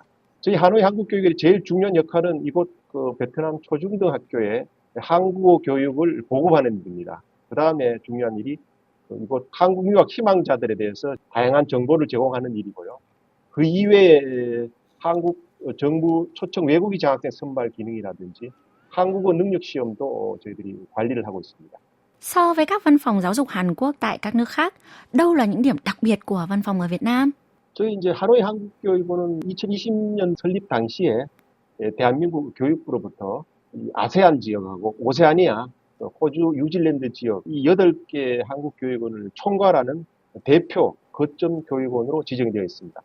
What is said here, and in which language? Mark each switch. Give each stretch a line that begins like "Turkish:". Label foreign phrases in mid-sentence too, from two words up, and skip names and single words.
Korean: 저희 하노이 한국교육의 제일 중요한 역할은 이곳 베트남 초중등학교에 한국어 교육을 보급하는 일입니다. 그 다음에 중요한 일이 이곳 한국 유학 희망자들에 대해서 다양한 정보를 제공하는 일이고요. 그 이외에 한국 정부 초청 외국인 장학생 선발 기능이라든지 한국어 능력 시험도 저희들이 관리를 하고 있습니다.
Vietnamese: So với các văn phòng giáo dục Hàn Quốc tại các nước khác, đâu là những điểm đặc biệt của văn phòng ở Việt Nam?
Korean: 저희 이제 하노이 한국교육원은 2020년 설립 당시에 대한민국 교육부로부터 아세안 지역하고 오세아니아, 호주, 뉴질랜드 지역 이 8개 한국 교육원을 총괄하는 대표 거점 교육원으로 지정되어 있습니다.